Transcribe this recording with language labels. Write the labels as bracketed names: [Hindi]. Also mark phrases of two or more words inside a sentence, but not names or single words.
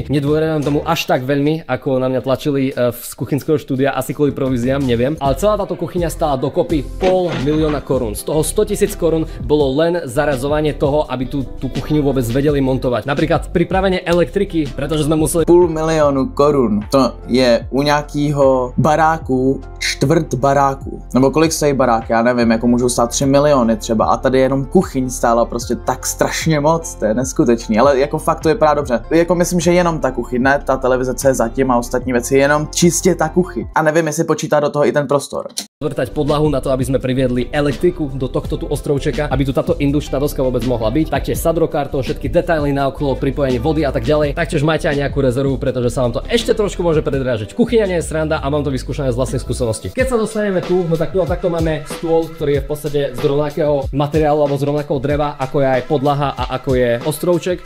[Slovak] Nedôverujem tomu až tak veľmi, ako na mňa tlačili z kuchynského štúdia, asi kvôli províziám, neviem. Ale celá táto kuchyňa stála dokopy 500 000 korún. Z toho 100 000 korún bolo len zarazovanie toho, aby tú kuchyňu vôbec vedeli montovať. Napríklad pripravenie elektriky, pretože sme museli [Czech] 500 000 korun. To je u nějakého baráku čtvrt baráku. Nebo kolik stojí barák, já nevím, jako můžou stát 3 miliony třeba a tady jenom kuchyň stála prostě tak strašně moc, to je neskutečný, ale jako fakt to vypadá dobře. Jako myslím, že jenom ta kuchyň, ne ta televize, co je zatím a ostatní věci, jenom čistě ta kuchyň. A nevím, jestli počítá do toho i ten prostor. [Slovak] zvrtať podlahu na to, aby sme priviedli elektriku do tohto tu ostrovčeka, aby tu táto indukčná doska vôbec mohla byť. Taktiež sadrokartón, všetky detaily naokolo, pripojenie vody a tak ďalej. Taktiež máte aj nejakú rezervu, pretože sa vám to ešte trošku môže predrážiť. Kuchyňa nie je sranda a mám to vyskúšané z vlastnej skúsenosti. Keď sa dostaneme tu, no tak takto máme stôl, ktorý je v podstate z rovnakého materiálu alebo z rovnakého dreva, ako je aj podlaha a ako je ostrovček.